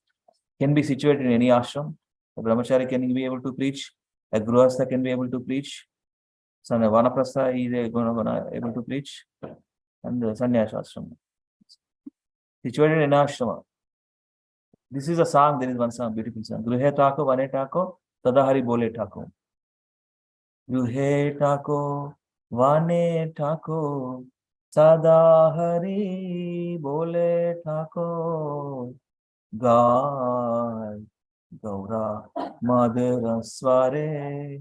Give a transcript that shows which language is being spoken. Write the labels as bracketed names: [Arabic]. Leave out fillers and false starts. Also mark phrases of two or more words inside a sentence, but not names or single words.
[English] Can be situated in any ashram. A brahmachari can be able to preach. A grihastha can be able to preach. So a vanaprastha is able to preach. And the sannyasa ashram. Situated in an ashrama. This is a song. There is one song, beautiful song. [Bangla] গৃহে থাকো, বনে থাকো, সদা হরি বলে ডাকো। গৃহে থাকো, বনে থাকো, সদা হরি বলে ডাকো. গাই গৌর মধুর স্বরে.